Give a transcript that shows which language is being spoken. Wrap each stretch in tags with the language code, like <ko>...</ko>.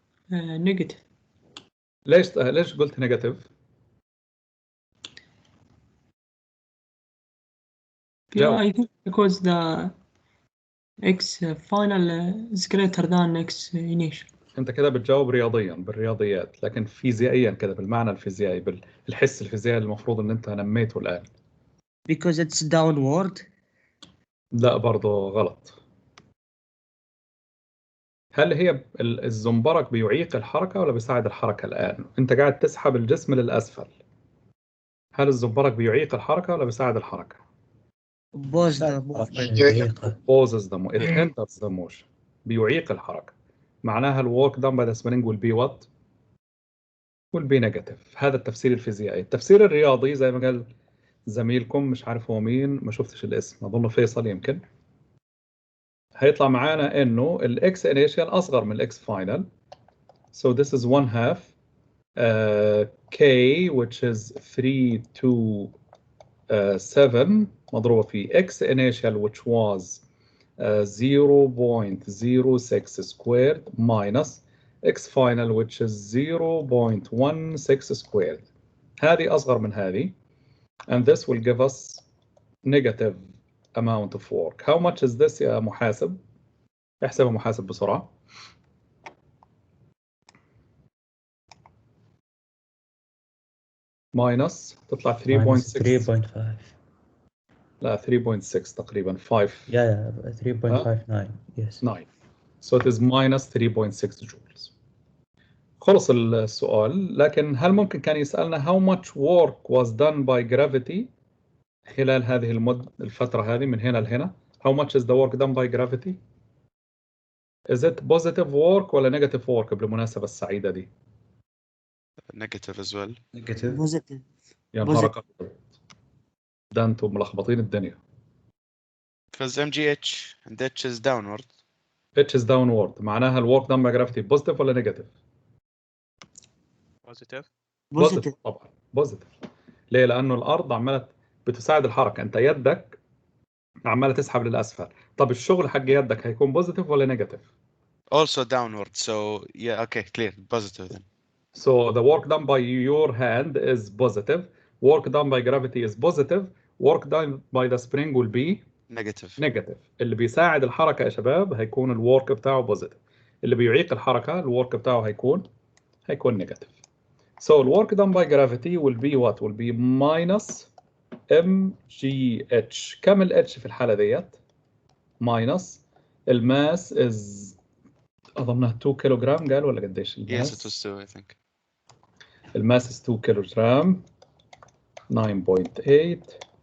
<ar>نيجاتيف. ليش قلت نيجاتيف؟</ar> <en>Yeah, I think because the X final is greater than X initial.</en> <ar>انت كده بتجاوب رياضيا بالرياضيات لكن فيزيائيا كده بالمعنى الفيزيائي بالحس الفيزيائي المفروض ان انت نميته الان.</ar> <en>Because it's downward.</en> <ar>لا برضه غلط. هل هي الزنبرك بيعيق الحركة ولا بيساعد الحركة الآن؟ أنت قاعد تسحب الجسم للأسفل. هل الزنبرك بيعيق الحركة ولا بيساعد الحركة؟</ar> <en>Oppose the movement.</en> <ar>يعيقه.</ar> <en>Opposes the motion. It hinders the motion.</en> <ar>بيعيق الحركة. معناها</ar> <en>الwork done by the spring will be what? will be negative.</en> <ar>هذا التفسير الفيزيائي. التفسير الرياضي زي ما قال زميلكم مش عارف هو مين، ما شفتش الاسم، أظن فيصل يمكن، هيطلع معانا إنه الإكس initial أصغر من الإكس final.</ar> <en>So this is 1/2 K which is 3 to 7</en> <ar>مضروبة في</ar> <en>X initial which was 0.06 squared minus X final which is 0.16 squared.</en> <ar>هذه أصغر من هذه.</ar> <en>And this will give us negative amount of work. How much is this يا محاسب؟</en> <ar>احسبها محاسب بسرعة. minus تطلع 3.6. لا 3.6 تقريبا 5.</ar> <en>Yeah, 3.59. Yes. 9. So it is minus 3.6 joules.</en> <ar>خلص السؤال، لكن هل ممكن كان يسألنا</ar> <en>how much work was done by gravity</en> <ar>خلال هذه الفترة هذه من هنا لهنا؟</ar> <en>How much is the work done by gravity? Is it positive work ولا negative work</en> <ar>بالمناسبة السعيدة دي؟</ar> <en>Negative as well. Negative. Positive.</en> <ar>يا نهارك أبيض. ده انتم ملخبطين الدنيا.</ar> <en>Because MGH and H is downward. H is downward معناها الwork done by gravity positive ولا negative؟ Positive.</en> <ar>طبعا positive. ليه؟ لأنه الأرض عمالة بتساعد الحركة، أنت يدك عمالة تسحب للأسفل. طب الشغل حق يدك هيكون positive ولا negative؟</ar> <en>Also downward. So yeah, okay, clear. Positive then. So the work done by your hand is positive. Work done by gravity is positive. Work done by the spring will be negative.</en> <ar>اللي بيساعد الحركة يا شباب هيكون الورك بتاعه positive. اللي بيعيق الحركة الورك بتاعه هيكون negative.</ar> <en>So الwork done by gravity will be what? Will be minus mgh.</en> <ar>كم ال h في الحالة ديت؟ minus الماس is أظنها 2 كيلوغرام قال ولا قديش الماس؟</ar> <en>Yes, it was 2, I think.</en> <ar>الماس is 2 كيلوغرام 9.8.</ar>